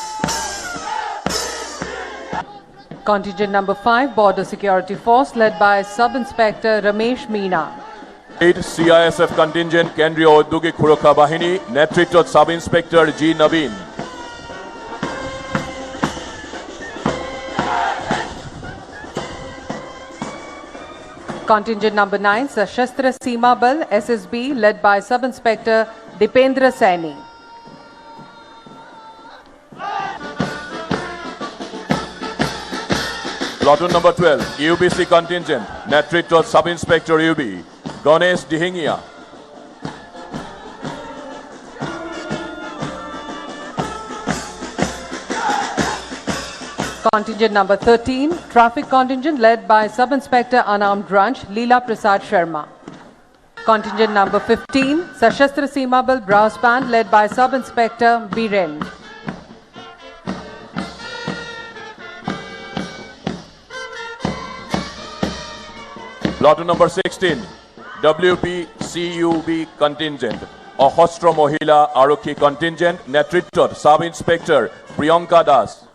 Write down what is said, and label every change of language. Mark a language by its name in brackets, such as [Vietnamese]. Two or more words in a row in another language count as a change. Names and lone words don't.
[English] Contingent number 5, Border Security Force, led by Sub-Inspector Ramesh Meena. 8, CISF contingent, Kendriya Audyogik Surakha Bahini, Netritwat Sub-Inspector G. Naveen. Contingent number 9, Sashastra Seema Bal, SSB, led by Sub-Inspector Dipendra Saini. Platoon number 12, UBC contingent, Netritwat Sub-Inspector UB, Ganesh Dihingia. Contingent number 13, Traffic Contingent, led by Sub-Inspector Unarmed Branch Leela Prasad Sharma. Contingent number 15, Sashastra Seema Bal Brass Band, led by Sub-Inspector Biren. Platoon number 16, WPCUB contingent, Ohostro Mohila Arokhi contingent, Netritwat Sub-Inspector Priyanka Das.